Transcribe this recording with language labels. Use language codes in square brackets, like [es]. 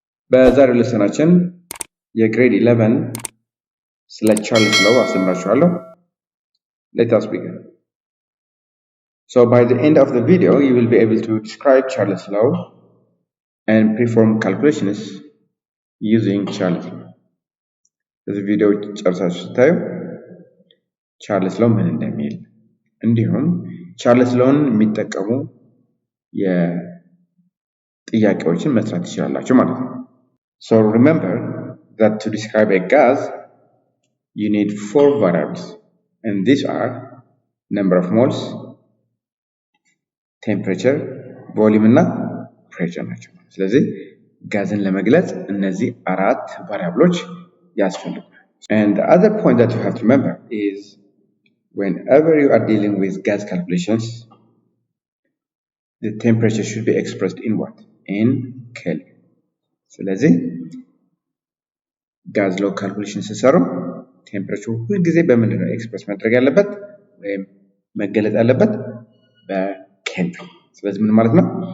[am] በዛሬው ሌሰናችን የግሬድ 11 ስለ ቻርልስ ሎው አስተምራችኋለሁ. [en] Let us begin. So by the end of the video, you will be able to describe Charles Low and perform calculations using Charles Low. [am] በዚህ ቪዲዮ ጨርሳችሁ ስታዩ ቻርልስ ሎው ምን እንደሚል እንዲሁም ቻርልስ ሎውን የሚጠቀሙ ጥያቄዎችን መስራት ትችላላችሁ ማለት ነው. [en] So remember that to describe a gas you need 4 variables and these are number of moles, temperature, volume እና pressure ናቸው. [am] ስለዚህ ጋዝን ለመግለጽ እነዚህ 4 ቫሪያብሎች ያስፈልጋሉ. [en] And the other point that you have to remember is whenever you are dealing with gas calculations the temperature should be expressed in what? In Kelvin. [am] ስለዚህ ጋዝ ሎው ካልኩሌሽን ሲሰሩ ቴምፕሬቸር ሁሉ ጊዜ በምንድን ነው ኤክስፕረስ ማድረግ ያለበት ወይም መገለጽ ያለበት በኬልቪን። ስለዚህ ምን ማለት ነው?